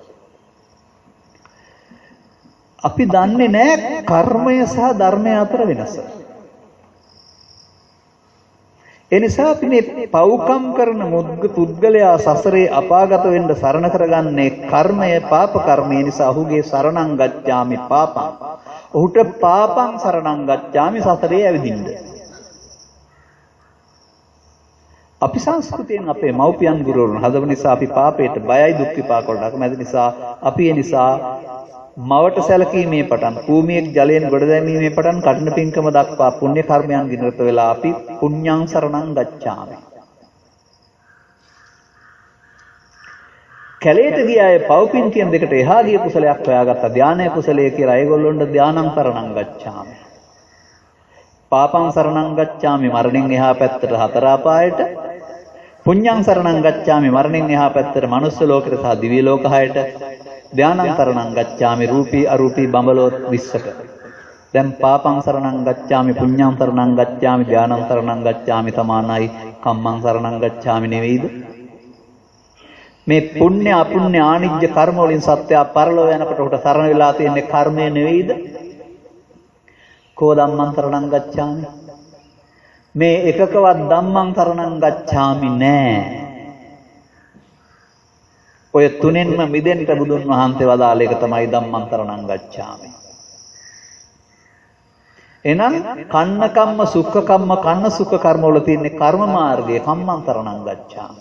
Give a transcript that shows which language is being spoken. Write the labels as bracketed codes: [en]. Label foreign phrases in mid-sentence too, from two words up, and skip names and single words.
[si] අපි දන්නේ නැහැ කර්මය සහ ධර්මය අතර වෙනස. ඒ නිසා අපි මේ පව්කම් කරන පුද්ගලයා සසරේ අපාගත වෙන්න සරණ කරගන්නේ කර්මය පාප කර්මය නිසා ඔහුගේ [pi] සරණං ගච්ඡාමි පාපං. [si] ඔහුට [pi] පාපං සරණං ගච්ඡාමි [si] සසරේ ඇවිදින්න. අපි සංස්කෘතියෙන් අපේ මව්පියන් ගුරුවරුන් හදව නිසා අපි පාපයට බයයි දුක් විපාක වලට අකමැති නිසා අපි ඒ නිසා මවට සැලකීමේ පටන් භූමියේ ජලයෙන් ගොඩ දැමීමේ පටන් කඨින පින්කම දක්වා පුණ්‍ය කර්මයන් ගිනරත වෙලා අපි [pi] පුඤ්ඤං සරණං ගච්ඡාමි. [si] කැලේට ගිය අය පව්පින් කියන දෙකට එහා ගිය කුසලයක් හොයාගත්තා ධානය කුසලයේ කියලා ඒගොල්ලොන්ට [pi] ධානං සරණං ගච්ඡාමි. පාපං සරණං ගච්ඡාමි [si] මරණයෙන් එහා පැත්තට හතර අපායට. [pi] පුඤ්ඤං සරණං ගච්ඡාමි [si] මරණයෙන් එහා පැත්තට මනුස්ස ලෝකෙට සහ දිව්‍ය ලෝක හයට. [pi] ධානං සරණං ගච්ඡාමි [si] රූපී අරූපී බඹලෝත් 20ක. [pi] දැන් පාපං සරණං ගච්ඡාමි පුඤ්ඤං සරණං ගච්ඡාමි ධානං සරණං ගච්ඡාමි සමානයි කම්මං සරණං ගච්ඡාමි නෙවෙයිද? [si] මේ පුණ්‍ය අපුණ්‍ය ආනිජ්‍ය කර්ම වලින් සත්‍යය පරලෝ යනකොට උට සරණ වෙලා තියෙන්නේ කර්මය නෙවෙයිද? කෝ [pi] ධම්මං සරණං ගච්ඡාමි. [si] මේ එකකවත් [pi] ධම්මං සරණං ගච්ඡාමි [si] නෑ. ඔය තුනෙන්ම මිදෙන්න බුදුන් වහන්සේ වදාළ එක තමයි [pi] ධම්මං සරණං ගච්ඡාමි. [si] එහෙනම් කන්න කම්ම සුඛ කම්ම කන්න සුඛ කර්ම වල තියෙන කර්ම මාර්ගයේ [pi] කම්මං සරණං ගච්ඡාමි.